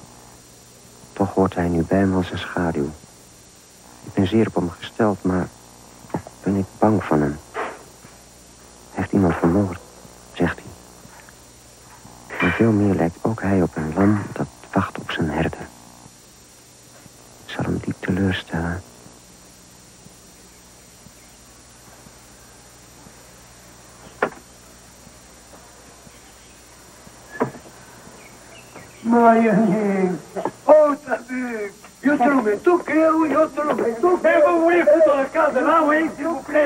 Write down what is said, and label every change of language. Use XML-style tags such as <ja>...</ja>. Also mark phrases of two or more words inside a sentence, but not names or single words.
<nl>Toch hoort hij nu bij me als een schaduw. Ik ben zeer op hem gesteld, maar ook ben ik bang van hem. Hij heeft iemand vermoord, zegt hij. Maar veel meer lijkt ook hij op een lam dat wacht op zijn herder. Ik zal hem diep teleurstellen.</nl> <fr>Oh, t'as vu? Yo te lo mets tout, Cléo, yo te lo mets tout. Mais vous voulez foutre le camp de là, oui, s'il vous plaît?</fr>